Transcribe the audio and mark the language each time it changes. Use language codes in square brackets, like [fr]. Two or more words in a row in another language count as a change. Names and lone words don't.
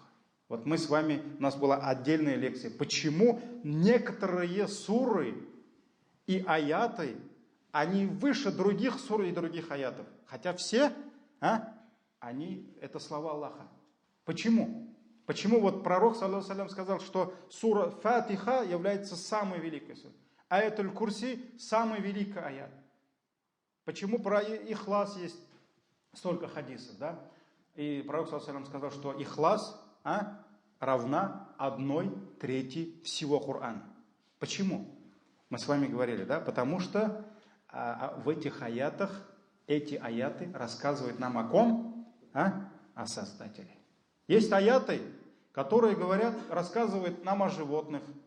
[ru] Вот мы с вами, у нас была отдельная лекция, почему некоторые суры и аяты, они выше других сур и других аятов. Хотя все, они, это слова Аллаха. Почему? Почему вот пророк, [ar] صلى الله عليه وسلم, [ru] сказал, что сура Фатиха является самой великой сурой, аятуль Курси самый великий аят? Почему про Ихлас есть столько хадисов, да? И пророк, [ar] صلى الله عليه وسلم, [ru] сказал, что Ихлас равна 1/3 всего Корана. Почему? Мы с вами говорили, да? Потому что в этих аятах, эти аяты рассказывают нам о ком? О Создателе. Есть аяты, которые рассказывают нам о животных.